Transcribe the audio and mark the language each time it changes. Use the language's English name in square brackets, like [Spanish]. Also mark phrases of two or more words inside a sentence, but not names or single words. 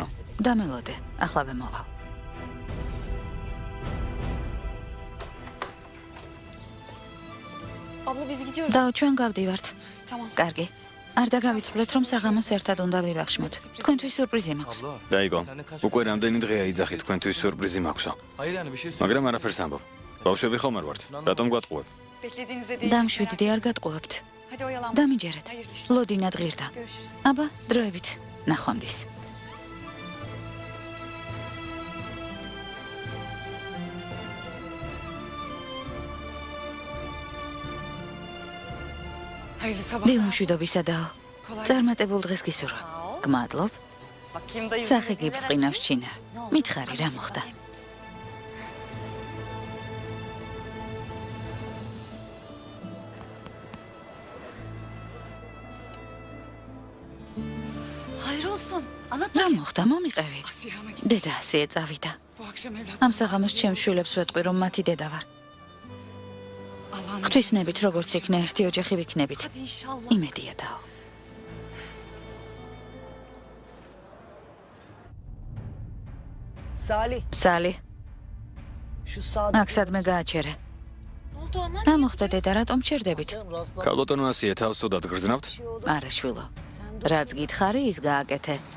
[Georgian] დამელოდე, ახლავე მოვალ. [Turkish] Abla biz gidiyoruz. [Georgian] და ჩვენ გავდივართ. Tamam. კარგი. არ დაგავიწყდეთ რომ საღამოს ერთად უნდა ვივახშმოთ. თქვენთვის სიურპრიზი მაქვს. abla. დაიგო. უკვე რამდენი დღეა იძახი თქვენთვის სიურპრიზი მაქვსო. [Turkish] Hayır yani bir şey söyle. [Georgian] მაგრამ არაფერს ამბობ. ბავშვები ხომ არ ვართ? რატომ გვატყუებ? [Turkish] Beklediğinizde değil. [Georgian] დამშვიდდი არ გატყუებთ. [Turkish] Hadi oyalanma. [Georgian] დამიჯერეთ. [Turkish] Hayırlı işler. [Georgian] ლოდინად ღირდა. Görüşürüz. აბა, დროებით. ნახვამდის. [Turkish] Hayırlı sabahlar. [Georgian] დილამშვიდობისა და წარმატებულ დღეს გისურვებ. გმადლობ. [Turkish] Bakayım da yüzüne [Georgian] სახე neler გიბწყინავს açmış. ჩინა. მითხარი რა მოხდა? [Turkish] Hayır olsun. Anlat [Georgian] რა bakayım. მოხდა? მომიყევი. [Turkish] Asiyama gitmiş. [Georgian] დედა ასე ეწავიდა. [Turkish] Bu akşam evlat. [Georgian] ამ საღამოს ჩემს შვილებს ვეტყვი რომ მათი დედა ვარ. Allah'ın ღვთისნებით როგორც იქნა ერთი ოჯახი ვიქნებით. [Turkish] Hadi inşallah. [Georgian] იმედია დაო. Salih სალი, [Turkish] şu sağda. [Georgian] აქ სადმე გააჩერე. [Turkish] Ne oldu anne? [Georgian] რა მოხდა დედა, რატომ ჩერდებით? ქალბატონო ასია თავს ცუდად გრძნავთ? არა შვილო. რაც გითხარი, ის გააკეთე.